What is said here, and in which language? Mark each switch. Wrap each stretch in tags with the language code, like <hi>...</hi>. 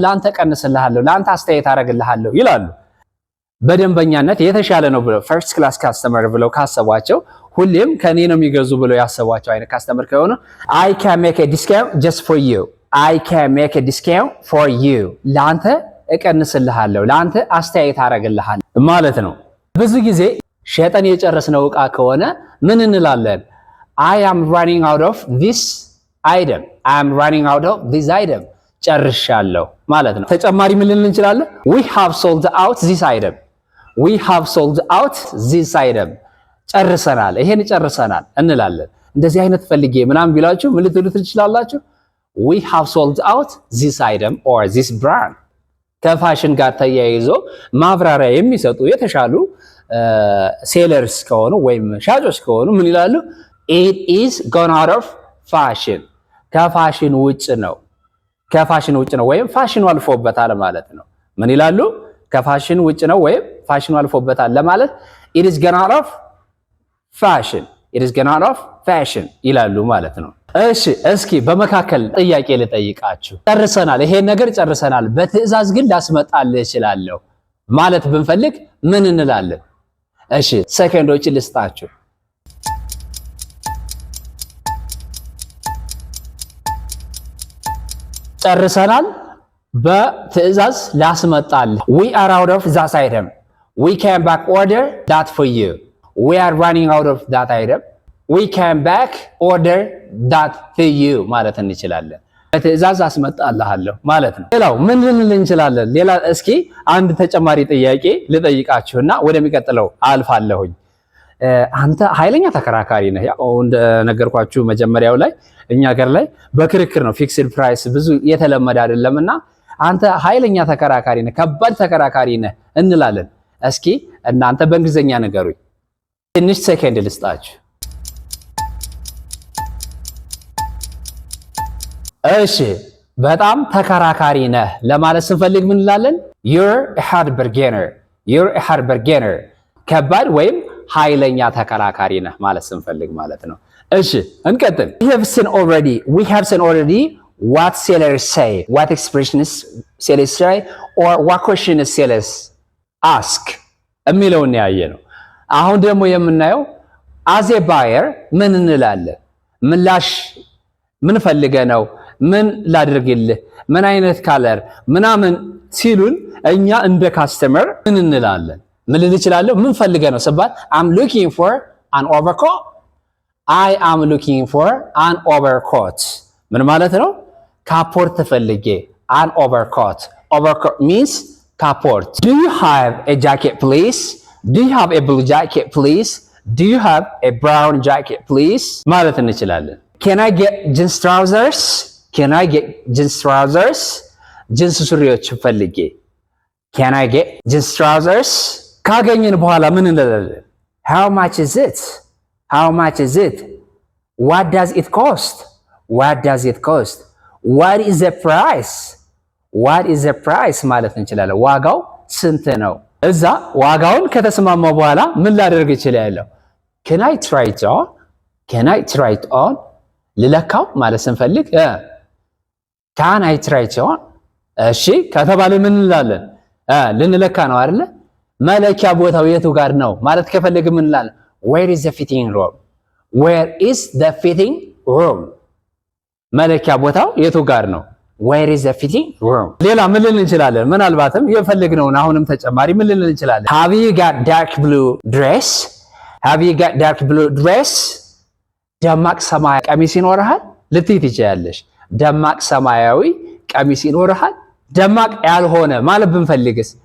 <am>ላንተ ቀንስልሃለሁ፣ ላንተ አስተያየት አደርግልሃለሁ ይላሉ። በደንበኛነት የተሻለ ነው ብለው ፈርስት ክላስ ካስተመር ብለው ካሰቧቸው ሁሌም ከኔ ነው የሚገዙ ብለው ያሰቧቸው አይነት ካስተመር ከሆነ</am> <en>I can make a discount just for you፣</en> <am>I can make a discount for you፣ ላንተ እቀንስልሃለሁ፣ ላንተ አስተያየት አደርግልሃለሁ ማለት ነው። ብዙ ጊዜ ሸጠን የጨረስነው ዕቃ ከሆነ ምን እንላለን?</am> <en>I am running out of this item፣ I am running out of this item፣</en> <am>ጨርሻለሁ ማለት ነው። ተጨማሪ ምን ልንል እንችላለን?</am> <en>we have sold out this item፣</en> <am>we have sold out this item፣ ጨርሰናል፣ ይሄን ጨርሰናል እንላለን። እንደዚህ አይነት ፈልጌ ምናምን ቢላችሁ ምን ልትሉ ትችላላችሁ?</am> <en>we have sold out this item or this brand።</en> <am>ከፋሽን ጋር ተያይዞ ማብራሪያ የሚሰጡ የተሻሉ ሴለርስ ከሆኑ ወይም ሻጮች ከሆኑ ምን ይላሉ?</am> <en>it is gone out of fashion፣</en> <am>ከፋሽን ውጭ ነው፣ ከፋሽን ውጭ ነው ወይም ፋሽኑ አልፎበታል ማለት ነው። ምን ይላሉ? ከፋሽን ውጭ ነው ወይም ፋሽኑ አልፎበታል ለማለት</am> <en>it is gone out of fashion</en> <am>it is gone out of fashion ይላሉ ማለት ነው። እሺ እስኪ በመካከል ጥያቄ ልጠይቃችሁ። ጨርሰናል፣ ይሄን ነገር ጨርሰናል። በትዕዛዝ ግን ላስመጣልህ እችላለሁ ማለት ብንፈልግ ምን እንላለን? እሺ ሰከንዶችን ልስጣችሁ። ጨርሰናል። በትዕዛዝ ላስመጣልህ</am> <en>we are out of that item we can back order that for you</en> <am>we are running out of that item we can back order that for you ማለት እንችላለን። በትዕዛዝ አስመጣልሃለሁ ማለት ነው። ሌላው ምን ልንል እንችላለን? ሌላ እስኪ አንድ ተጨማሪ ጥያቄ ልጠይቃችሁና ወደሚቀጥለው አልፋለሁኝ። አንተ ኃይለኛ ተከራካሪ ነህ። ያው እንደነገርኳችሁ መጀመሪያው ላይ እኛ ሀገር ላይ በክርክር ነው ፊክስድ ፕራይስ ብዙ የተለመደ አይደለምና አንተ ኃይለኛ ተከራካሪ ነህ፣ ከባድ ተከራካሪ ነህ እንላለን። እስኪ እናንተ በእንግሊዘኛ ንገሩኝ። ትንሽ ሰከንድ ልስጣችሁ። እሺ በጣም ተከራካሪ ነህ ለማለት ስንፈልግ ምን እንላለን?</am> <en>you're a hard bargainer you're a hard bargainer</en> <am>ከባድ ወይም ኃይለኛ ተከራካሪ ነህ ማለት ስንፈልግ ማለት ነው።</am> <en>እሺ እንቀጥል። we have seen already what sellers say what expressions sellers say or what questions sellers ask</en> <am>የሚለውን ያየ ነው። አሁን ደግሞ የምናየው</am> <en>as a buyer</en> <am>ምን እንላለን? ምላሽ ምን ፈልገህ ነው? ምን ላድርግልህ? ምን አይነት ካለር ምናምን ሲሉን እኛ እንደ ካስተመር ምን እንላለን? ምን ልል እችላለሁ? ምን ፈልገህ ነው ስባል</am> <en>I'm looking for an overcoat I am looking for an overcoat</en> <am>ምን ማለት ነው? ካፖርት ፈልጌ</am> <en>an overcoat means ካፖርት do you have a jacket please do you have a blue jacket please do you have a brown jacket please</en> <am>ማለት እንችላለን።</am> <en>can I get jeans trousers can I get jeans trousers</en> <am>ጅንስ ሱሪዎች ፈልጌ</am> <en>can I get jeans trousers</en> <am>ካገኘን በኋላ ምን እንላለን?</am> <en>how much is it how much is it what does it cost what does it cost what is the price what is the price</en> <am>ማለት እንችላለን። ዋጋው ስንት ነው? እዛ ዋጋውን ከተስማማው በኋላ ምን ላደርግ እችላለሁ?</am> <en>can I try it on can I try it on</en> <am>ልለካው ማለት ስንፈልግ</am> <en>can I try it on</en> <am>እሺ ከተባለ ምን እንላለን? ልንለካ ነው አይደለ? መለኪያ ቦታው የቱ ጋር ነው ማለት ከፈለግ ምን እንላለን?</am> <en>where is the fitting room where is the fitting room</en> <am>መለኪያ ቦታው የቱ ጋር ነው?</am> <en>where is the fitting room</en> <am>ሌላ ምን ልንል እንችላለን? ምናልባትም የፈለግነውን አሁንም ተጨማሪ ምን ልንል እንችላለን?</am> <en>have you got dark blue dress</en> <am>have you got dark blue dress ደማቅ ሰማያዊ ቀሚስ ይኖርሃል ልትይ ትችያለሽ። ደማቅ ሰማያዊ ቀሚስ ይኖርሃል። ደማቅ ያልሆነ ማለት ብንፈልግስ?</am>